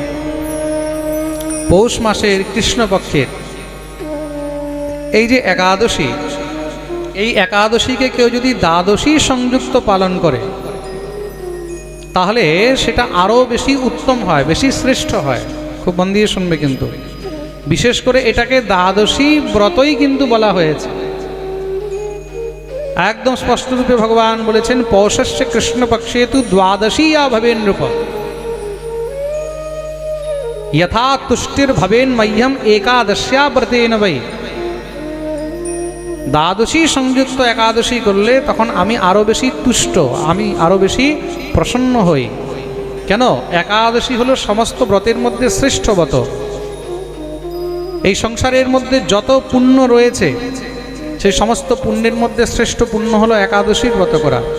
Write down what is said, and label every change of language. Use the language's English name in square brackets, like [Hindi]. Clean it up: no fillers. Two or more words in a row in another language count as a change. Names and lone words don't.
[Bangla] পৌষ মাসের কৃষ্ণপক্ষের এই যে একাদশী, এই একাদশীকে কেউ যদি দ্বাদশী সংযুক্ত পালন করে তাহলে সেটা আরও বেশি উত্তম হয়, বেশি শ্রেষ্ঠ হয়। খুব মন দিয়ে শুনবে কিন্তু, বিশেষ করে এটাকে দ্বাদশী ব্রতই কিন্তু বলা হয়েছে। একদম স্পষ্টরূপে ভগবান বলেছেন, [Sanskrit] পৌষস্য কৃষ্ণপক্ষে তু দ্বাদশী ইয়া ভবেন নৃপ यथा तुष्टिर्भवेन मह्यम एकादश्या व्रतेन वै। [Bangla] দ্বাদশী সংযুক্ত একাদশী করলে তখন আমি আরো বেশি তুষ্ট, আমি আরো বেশি প্রসন্ন হই। কেন? একাদশী হলো সমস্ত ব্রতের মধ্যে শ্রেষ্ঠ ব্রত। এই সংসারের মধ্যে যত পুণ্য রয়েছে সেই সমস্ত পুণ্যের মধ্যে শ্রেষ্ঠ পুণ্য হলো একাদশীর ব্রত করা।